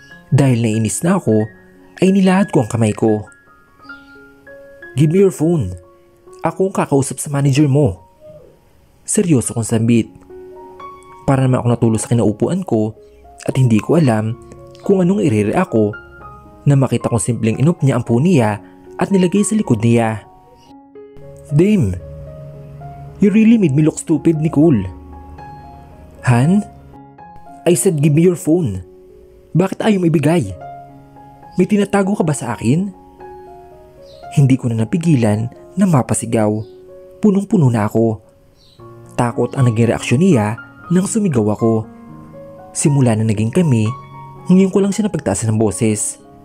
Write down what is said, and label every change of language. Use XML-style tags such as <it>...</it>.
<tl>Dahil nainis na ako, ay nilahad ko ang kamay ko.</tl> <en>Give me your phone.</en> <tl>Ako ang kakausap sa manager mo. Seryoso kong sambit. Para naman ako natulog sa kinaupuan ko at hindi ko alam kung anong i-react ako na makita kong simpleng inop niya ang phone niya at nilagay sa likod niya.</tl> <en>Damn, you really made me look stupid, Nicole. Han? I said give me your phone.</en> <tl>Bakit ayaw mo ibigay? May tinatago ka ba sa akin? Hindi ko na napigilan na mapasigaw. Punong-puno na ako. Takot ang naging reaksyon niya nang sumigaw ako. Simula na naging kami, ngayon ko lang siya napagtaasan ng boses.</tl>